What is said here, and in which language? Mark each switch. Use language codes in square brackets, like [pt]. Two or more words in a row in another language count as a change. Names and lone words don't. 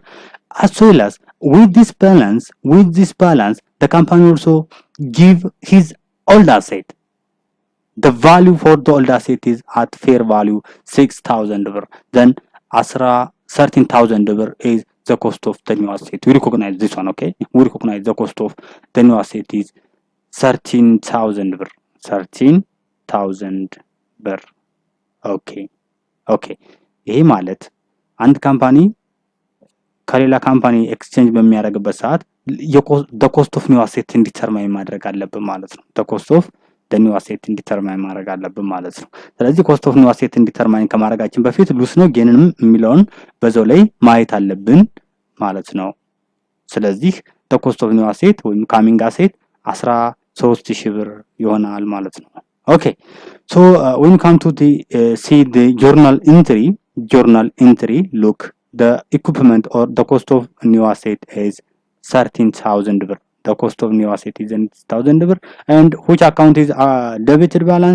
[en] As well as with this balance the company also give his old asset. The value for the old asset is at fair value 6,000 birr. Then 13,000 birr is the cost of the new asset. We recognize this one, okay? We recognize the cost of the new asset is 13,000 birr. 13,000 birr. Okay. [am] ይሄ ማለት አንድ ካምፓኒ ከሌላ ካምፓኒ ኤክስቼንጅ በሚያደርግበት ሰዓት [en] the cost of new asset [am] እንዲተርማይን ማድረግ አለብን ማለት ነው። [en] the cost of the new asset [am] እንዲተርማይን ማድረግ አለብን ማለት ነው። ስለዚህ [en] cost of new asset [am] እንዲተርማይን ከማድረጋችን በፊት ሉስ ነው ጌንም የሚለውን በዛው ላይ ማየት አለብን ማለት ነው። ስለዚህ [en] the cost of new asset ወይም coming asset 13000 [am] ብር ይሆናል ማለት ነው። [en] Okay, so when you come to the see the journal entry, look, the equipment or the cost of new asset is 13,000 birr. The cost of new asset is 10,000 birr. And which account is debited balance?